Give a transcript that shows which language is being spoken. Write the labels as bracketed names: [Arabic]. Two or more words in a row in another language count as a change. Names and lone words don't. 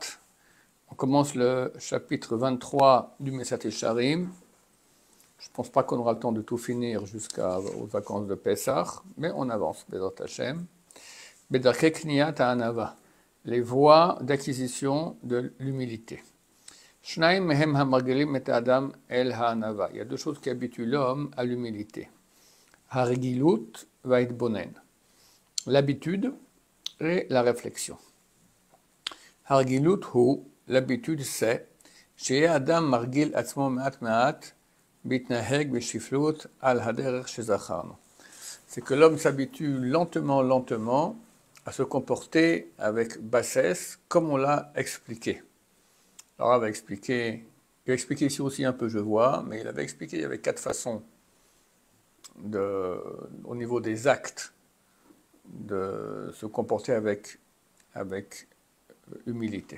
[French] On commence le chapitre 23 du Mesat Yesharim. Je ne pense pas qu'on aura le temps de tout finir jusqu'aux vacances de Pessah, mais on avance, [Hebrew] בעזרת השם. בדרכי קניית הענווה, [French] les voies d'acquisition de l'humilité. [Hebrew] שניים מהם המרגילים את האדם אל הענווה. [French] Il y a deux choses qui habituent l'homme à l'humilité. [Hebrew] הרגילות וההתבוננות. [French] L'habitude et la réflexion. [Hebrew] הרגילות הוא, [French] l'habitude c'est, [Hebrew] שהאדם מרגיל עצמו מעט מעט להתנהג בשפלות על הדרך שזכרנו. [French] C'est que l'homme s'habitue lentement à se comporter avec bassesse, comme on l'a expliqué. Alors, il a expliqué ici aussi un peu, je vois, mais il avait expliqué, il y avait 4 façons au niveau des actes de se comporter avec humilité.